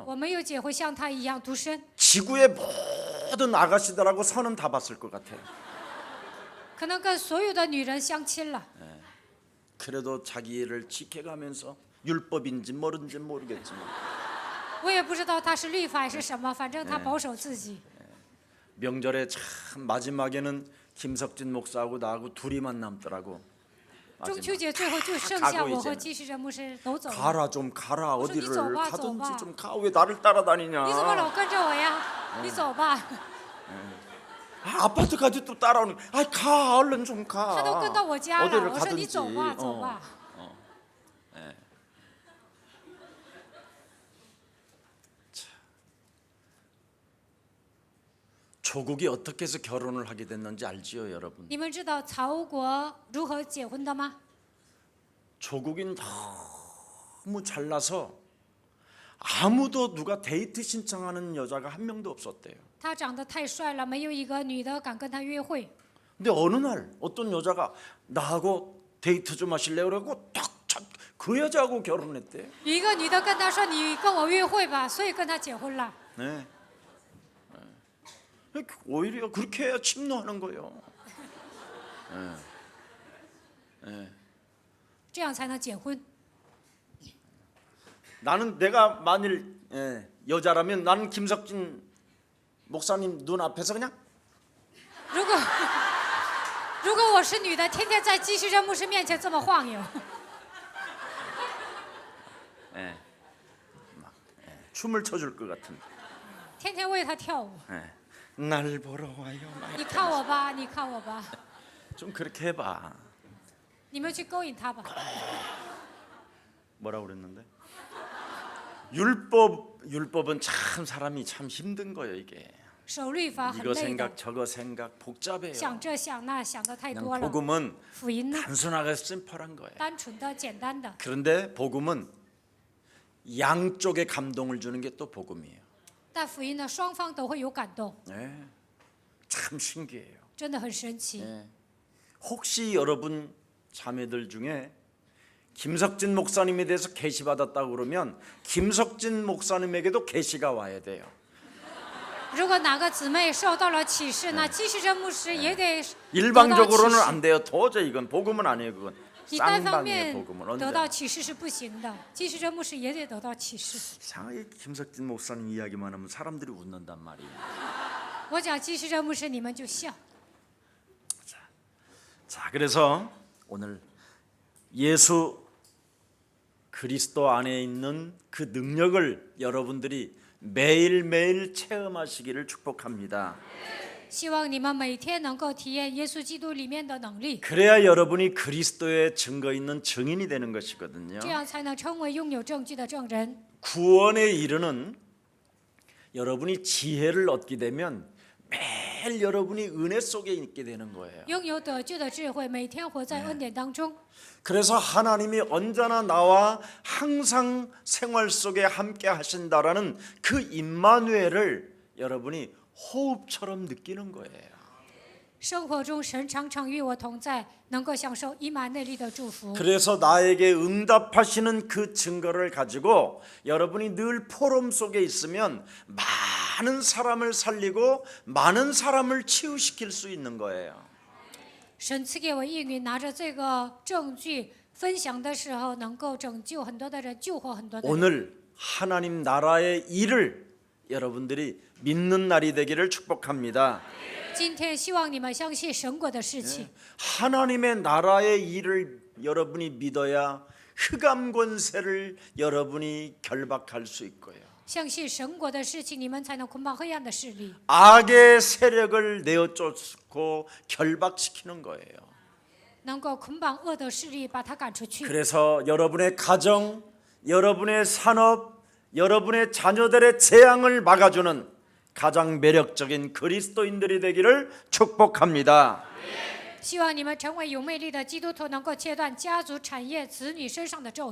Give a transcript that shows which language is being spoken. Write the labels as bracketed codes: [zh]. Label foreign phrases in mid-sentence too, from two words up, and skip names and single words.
[zh] 我没有结婚像他一样独身， [ko] 지구의 모든 아가씨들하고 선은 다 봤을 것 같아요. [zh] 可能跟所有的女人相亲了。 [ko] 그래도 자기를 지켜가면서 율법인지 모른지 모르겠지만 [zh] 我也不知道他是律法还是什么，反正他保守自己。 [ko] 명절에 참 마지막에는 김석진 목사하고 나하고 둘이만 남더라고. [zh] 中秋节最后就剩下我和基师这牧师都走了。 [ko] 가라 좀 가라 무슨 니 어디를 좁아, 가든지 좁아. 좀 가. 왜 나를 따라다니냐. [zh] 你怎么老跟着我呀？你走吧。 [ko] 아, 아파트까지 또 따라오는. 아, 가 얼른 좀 가. [zh] 他都跟到我家了， [ko] 어디를 [zh] 我说你 [ko] 가든지. [zh] 走吧，走吧。 [ko] 조국이 어떻게 해서 결혼을 하게 됐는지 알지요, 여러분? [zh] 你们知道曹国如何结婚的吗？ [ko] 조국인 너무 잘나서 아무도 누가 데이트 신청하는 여자가 한 명도 없었대요. [zh] 他长得太帅了，没有一个女的敢跟他约会。 [ko] 근데 어느 날 어떤 여자가 나하고 데이트 좀 하실래요? 그러고 그 여자하고 결혼했대. [zh] 有一个女的跟他说：“你跟我约会吧。” 所以跟他结婚了。 [ko] 네. 오히려 그렇게 해야 침노하는 거예요. [zh] 这样才能结婚。 [ko] 나는 내가 만일 여자라면 나는 김석진 목사님 눈 앞에서 그냥 [zh] 如果我是女的，天天在基师这牧师面前这么晃悠， [ko] 춤을 춰줄 것 같은. [zh] 天天为他跳舞。 [ko] 날 보러 와요. [zh] 你看我吧，你看我吧， [ko] 좀 그렇게 해봐. [zh] 你们去勾引他吧。 [ko] 뭐라고 그랬는데? 율법은 참 사람이 참 힘든 거예요 이게. [zh] 守律法很 [ko] 이거 [zh] 累的 [ko] 생각 ， 저거 생각 복잡해요. [zh] 想这想那想的太 [ko] 그냥 [zh] 多了。 [ko] 복음은 [zh] 福音呢， [ko] 단순하게 심플한 거예요. [zh] 单纯的、简单的， [ko] 그런데 복음은 양쪽에 감동을 주는 게 또 복음이에요. [zh] 但福音呢，双方都会有感动， [ko] 네. 참 신기해요. [zh] 真的很神奇。 [ko] 네. 혹시 여러분 자매들 중에 김석진 목사님에 대해서 계시 받았다고 그러면 김석진 목사님에게도 계시가 와야 돼요. [zh] 如果哪个姊妹受到了启示呢，基师这牧师也得得到启 [ko] 일방적으로는 [zh] 示。 [ko] 안 돼요. 도저히 이건 복음은 아니에요. 그건 [zh] 你单方 [ko] 쌍방의 [zh] 面 [ko] 복음은 [zh] 得到 [ko] 언제? [zh] 启示是不行的，基师这牧师也得得到启示。 [ko] 이상하게 김석진 목사님 이야기만 하면 사람들이 웃는단 말이에요. [zh] 我讲基师这牧师，你们就笑。 [ko] 자, 그래서 오늘 예수 그리스도 안에 있는 그 능력을 여러분들이 매일매일 체험하시기를 축복합니다. [zh] 希望你们每天能够体验耶稣基督里面的能力， [ko] 그래야 여러분이 그리스도의 증거 있는 증인이 되는 것이거든요. [zh] 这样才能成为拥有证据的证人。 [ko] 구원에 이르는 여러분이 지혜를 얻게 되면 매일 매일 여러분이 은혜 속에 있게 되는 거예요. [zh] 拥有得救的智慧，每天活在恩典当中。 [ko] 그래서 하나님이 언제나 나와 항상 생활 속에 함께 하신다라는 그 임마누엘을 여러분이 호흡처럼 느끼는 거예요. [zh] 生活中神常常与我同在，能够享受以马内利的祝福。 [ko] 그래서 나에게 응답하시는 그 증거를 가지고 여러분이 늘 포럼 속에 있으면 많은 사람을 살리고 많은 사람을 치유시킬 수 있는 거예요. [zh] 神赐给我应允，拿着这个证据分享的时候，能够拯救很多的人，救活很多的人。 [ko] 오늘 하나님 나라의 일을 여러분들이 믿는 날이 되기를 축복합니다. [zh] 今天希望你们相信神国的事情， [ko] 하나님의 나라의 일을 여러분이 믿어야 흑암 권세를 여러분이 결박할 수 있고요. [zh] 相信神国的事情，你们才能捆绑黑暗的势力， [ko] 악의 세력을 내어쫓고 결박시키는 거예요. [zh] 能够捆绑恶的势力，把他赶出去。 [ko] 그래서 여러분의 가정, 여러분의 산업, 여러분의 자녀들의 재앙을 막아주는 가장 매력적인 그리스도인들이 되기를 축복합니다. [zh] 希望你们成为有魅力的基督徒，能够切断家族、产业、子女身上的咒诅。